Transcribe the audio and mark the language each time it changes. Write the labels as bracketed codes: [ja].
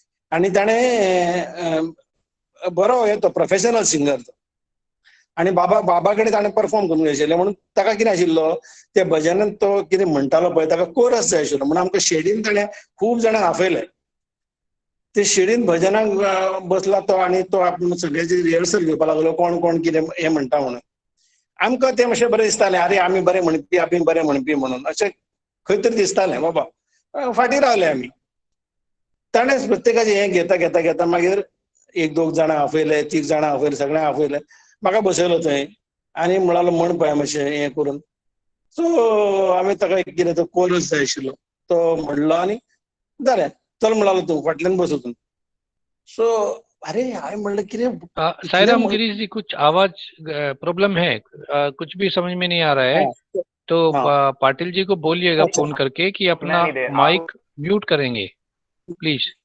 [kok] आणि ताणें बरो हे तो प्रोफेशनल सिंगर तो. आणि बाबा कडेन ताणें परफॉर्म करूंक जाय आशिल्लें. म्हणून ताका कितें आशिल्लो, त्या भजनांत तो कितें म्हणटालो पळय, ताका कोरस जाय आशिल्लो. म्हणून आमकां शेडीन ताणें खूब जाणांक आपयले. ते शेडीन भजनाक बसला तो, आनी तो आपूण सगळ्याची रिहर्सल घेवपाक लागलो, कोण कोण कितें हें म्हणटा म्हणून. आमकां तें मातशें बरें दिसतालें, आरे आमी बरें म्हणपी, आमी बरें म्हणपी म्हणून अशें खंय तरी दिसतालें. बाबा फाटीं रावले आमी. ताणें प्रत्येकाचें हें घेता घेता घेता मागीर एक दोग जाणां आपयले, तीग जाणां आपयले, सगळ्यांक आपयले. म्हाका बसयलो थंय आनी म्हणलो म्हण पळय मातशें हें करून. सो आमी ताका एक कितें तो कोरस जाय आशिल्लो तो म्हणलो, आनी जालें. चल म्हणलो तूं फाटल्यान बस वचून. सो अरे हांवें म्हणलें कितें. [hi] साईराम, गिरीश जी, कुछ आवाज प्रॉब्लम है, कुछ भी समझ में नहीं आ रहा है. तो पाटिल जी को बोलिएगा फोन करके कि अपना माइक म्यूट करेंगे प्लीज.